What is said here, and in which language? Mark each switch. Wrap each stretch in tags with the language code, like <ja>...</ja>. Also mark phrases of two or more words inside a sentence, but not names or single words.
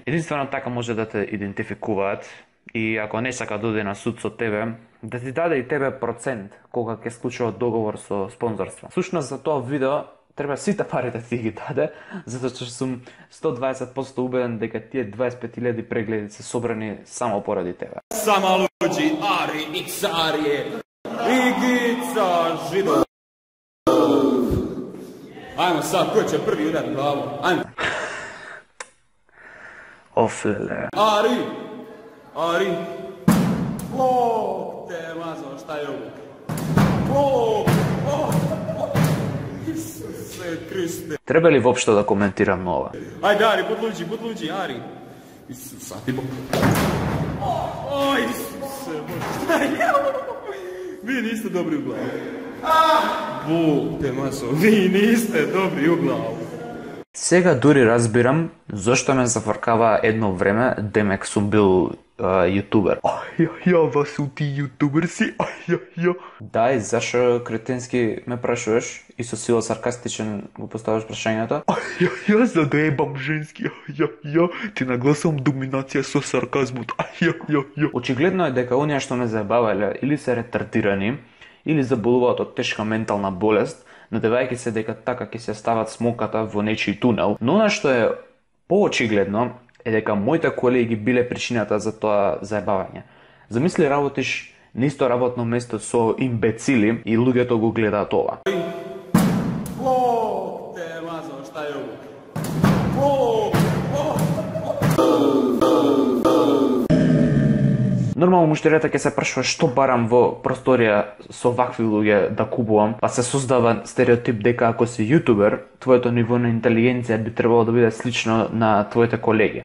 <mk>Единствено така може да те идентификуваат и ако не сака да оди на суд со тебе, да ти даде и тебе процент кога ќе склучува договор со спонзорство. Сушност за тоа видео треба сите пари да ти ги даде, затоа што сум 120% убеден дека тие 25.000 прегледи се собрани само поради тебе.</mk> <sr>Sama luđi, Ari, Iksarije, Igica, Žido. Ajmo sad, ko će prvi udar glavu? Ajmo.</sr> <mk>Офлеле.</mk> <sr>Ari. Bog te mazo, šta je ovo? Isuse Kriste.</sr> <mk>Треба ли воопшто да коментирам на ова?</mk> <sr>Ajde, Ari, bud luđi, Ari. Isusa, ti bog. Isuse, Bože. Vi niste dobri u glavu. Бог те масо, ви не сте добри у главу.</sr> <mk>Сега дури разбирам зошто ме зафркава едно време, демек сум бил јутубер.</mk> <sr>Ja, was su ti youtuber si? Ja.</sr> <mk>Да, и зашо кретенски ме прашуваш и со сила саркастичен го поставаш прашањето? Ja, за да ебам женски. Ja. Ти нагласам доминација со сарказмот. Ja. Очигледно е дека оние што ме заебавале или се ретардирани, или заболуваат од тешка ментална болест, надевајќи се дека така ќе се стават смоката во нечиј тунел. Но она што е поочигледно е дека моите колеги биле причината за тоа заебавање. Замисли работиш на исто работно место со имбецили и луѓето го гледаат ова.</mk> <sr>Бог те масо, šta je ovo?</sr> <mk>Нормално муштеријата ќе се прашува што барам во просторија со вакви луѓе да купувам, па се создава стереотип дека ако си јутубер, твоето ниво на интелигенција би требало да биде слично на твоите колеги.</mk>